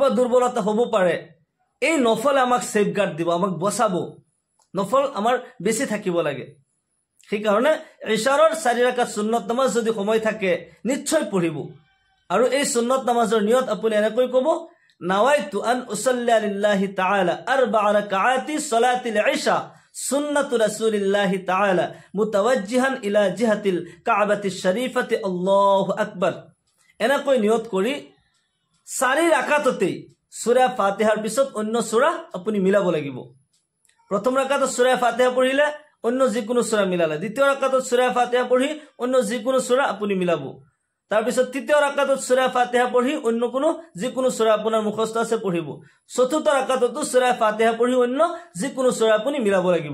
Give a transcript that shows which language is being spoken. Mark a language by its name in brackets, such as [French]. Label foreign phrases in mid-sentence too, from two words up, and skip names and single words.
[Assamese] দুৰ্বলতা হ'ব পাৰে এই নফল আমাক সেফগার্ড দিব আমাক বচাব নফল আমাৰ বেছি থাকিব লাগে সেই কাৰণে ইশাৰৰ 4 ৰাকাত সুন্নত নামাজ যদি সময় থাকে নিশ্চয় পঢ়িব আৰু এই সুন্নত নামাজৰ নিয়ত আপুনি এনেকৈ ক'ব [Arabic] نويت أن أصلي لله تعالى 4 ركعات صلاة العشاء سنة رسول الله تعالى متوجها إلى جهة الكعبة الشريفة الله أكبر [Assamese] এনেকৈ নিয়ত কৰি 4 ৰাকাততে সূরা ফাতিহাৰ পিছত অন্য সূৰা আপুনি মিলাব লাগিব প্ৰথম ৰাকাতত সূৰা ফাতিহা পঢ়িলে অন্য যিকোনো সূৰা মিলালে দ্বিতীয় ৰাকাতত সূৰা ফাতিহা পঢ়ি অন্য যিকোনো সূৰা আপুনি মিলাব তাৰ পিছত তৃতীয় ৰাকাতত সূৰা ফাতিহা পঢ়ি অন্য কোনো যিকোনো সূৰা আপোনাৰ মুখস্থ আছে পঢ়িব চতুৰ্থ ৰাকাতত সূৰা ফাতিহা পঢ়ি অন্য যিকোনো সূৰা আপুনি মিলাব লাগিব